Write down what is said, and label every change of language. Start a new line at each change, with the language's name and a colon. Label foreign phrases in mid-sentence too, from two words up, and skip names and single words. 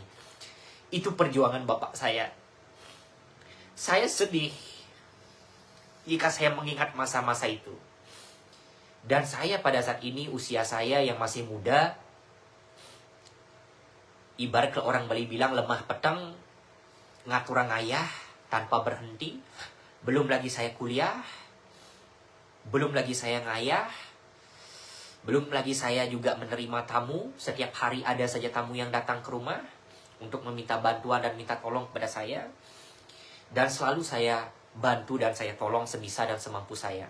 Indonesian: Itu perjuangan bapak saya. Saya sedih jika saya mengingat masa-masa itu. Dan saya pada saat ini, usia saya yang masih muda, ibarat kalau orang Bali bilang
Balinese: lemah peteng,
Indonesian: ngatur ngayah tanpa berhenti. Belum lagi saya kuliah, belum lagi saya ngayah, belum lagi saya juga menerima tamu. Setiap hari ada saja tamu yang datang ke rumah untuk meminta bantuan dan minta tolong kepada saya. Dan selalu saya bantu dan saya tolong sebisa dan semampu saya.